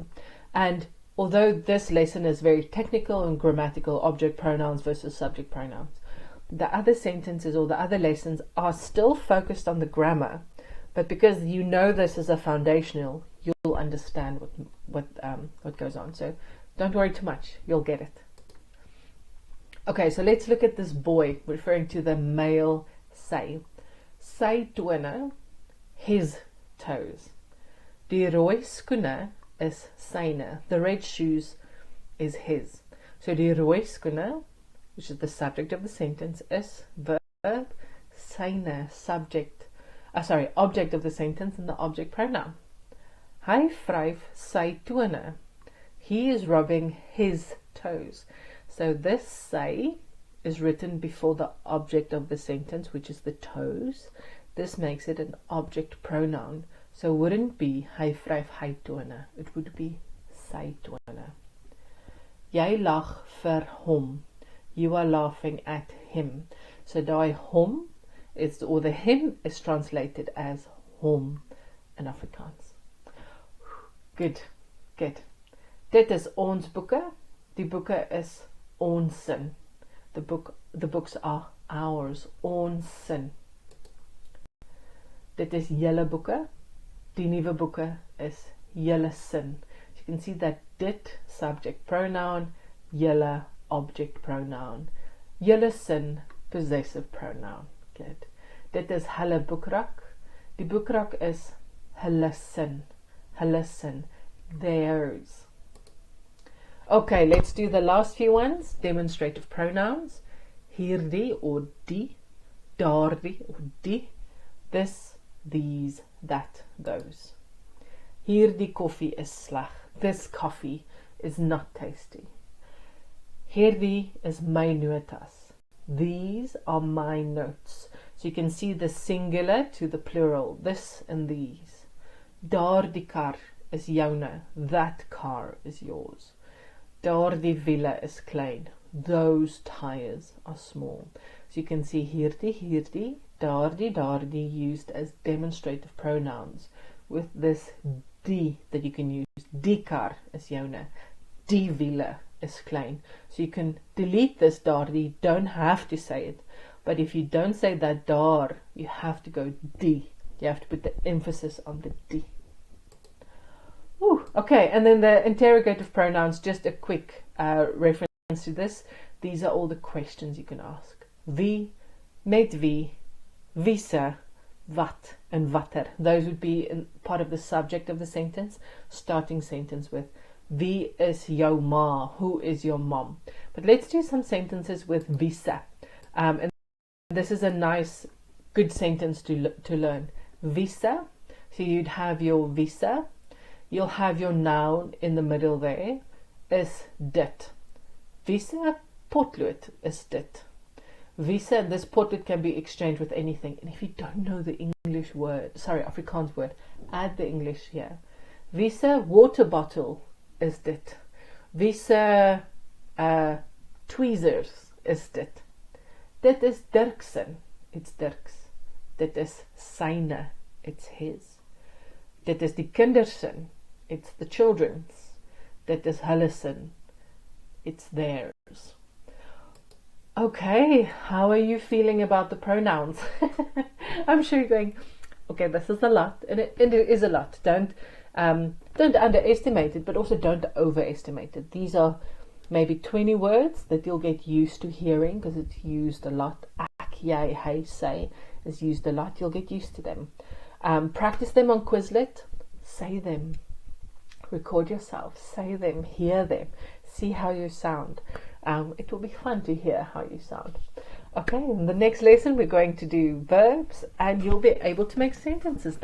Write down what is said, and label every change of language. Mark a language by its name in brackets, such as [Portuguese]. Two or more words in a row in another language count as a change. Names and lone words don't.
[English] And although this lesson is very technical and grammatical, object pronouns versus subject pronouns, the other sentences or the other lessons are still focused on the grammar, but because you know this is a foundational, you'll understand what goes on. So don't worry too much, you'll get it. Okay, so let's look at this boy, referring to the male sy. [Afrikaans] Sy tone, [English] his toes. [Afrikaans] Die rooi skoene is syne. [English] The red shoes is his. [Afrikaans] So die rooi skoene, [English] which is the subject of the sentence, is verb, syne, object of the sentence and the object pronoun. [Afrikaans] Hy vryf sy tone. [English] He is rubbing his toes. So this sy is written before the object of the sentence, which is the toes. This makes it an object pronoun. So it wouldn't be [Afrikaans] hy vryf hy tone. [English] It would be [Afrikaans] sy tone. Jy lag vir hom. [English] You are laughing at him. [Afrikaans] So daai hom is, [English] or the him is translated as hom in Afrikaans. Good. Good. [Afrikaans] Dit is ons boeke. Die boeke is ons sin. [English] The books are ours. [Afrikaans] Ons sin. Dit is julle boeke. Die nuwe boeke is julle sin. [English] You can see that dit subject pronoun, julle object pronoun, [Afrikaans] julle sin [English] possessive pronoun. Good. [Afrikaans] Dit is hulle boekrak. Die boekrak is hulle sin. Hulle sin. [English] Theirs. Okay, let's do the last few ones. Demonstrative pronouns. Hierdie or die, daardie or die, this, these, that, those. [Afrikaans] Hierdie koffie is sleg. [English] This coffee is not tasty. [Afrikaans] Hierdie is my notas. [English] These are my notes. So you can see the singular to the plural, this and these. [Afrikaans] Daardie kar is joune. [English] That car is yours. [Afrikaans] Daardie wiele is klein. [English] Those tires are small. So you can see [Afrikaans] hierdie, daardie [English] used as demonstrative pronouns with this die that you can use. [Afrikaans] Die kar is joune. Die wiele is klein. [English] So you can delete this daardie, don't have to say it. But if you don't say that daar, you have to go die. You have to put the emphasis on the die. Ooh, okay, and then the interrogative pronouns, just a quick reference to this. These are all the questions you can ask. [Afrikaans] Wie, met wie, wiese, wat, [English] and watter. Those would be part of the subject of the sentence, starting sentence with [Afrikaans] wie is jou ma, [English] who is your mom. But let's do some sentences with wiese. And this is a nice, good sentence to learn. Wiese, so you'd have your wiese. You'll have your noun in the middle there, [Afrikaans] is dit. Wiese potlood is dit. Wiese, [English] and this potlood can be exchanged with anything. And if you don't know the English word, Afrikaans word, add the English here. [Afrikaans] Wiese [English] water bottle [Afrikaans] is dit. Wiese tweezers is dit. Dit is Dirksen, [English] it's Dirks. [Afrikaans] Dit is syne, [English] it's his. [Afrikaans] Dit is die kindersin, [English] it's the children's. [Afrikaans] Dit is hulle sin, [English] it's theirs. Okay, how are you feeling about the pronouns? I'm sure you're going, okay, this is a lot, and it is a lot. Don't underestimate it, but also don't overestimate it. These are maybe 20 words that you'll get used to hearing because it's used a lot. Ek, jy, hy, sy is used a lot. You'll get used to them. Practice them on Quizlet. Say them. Record yourself. Say them. Hear them. See how you sound. It will be fun to hear how you sound. Okay, in the next lesson we're going to do verbs and you'll be able to make sentences then.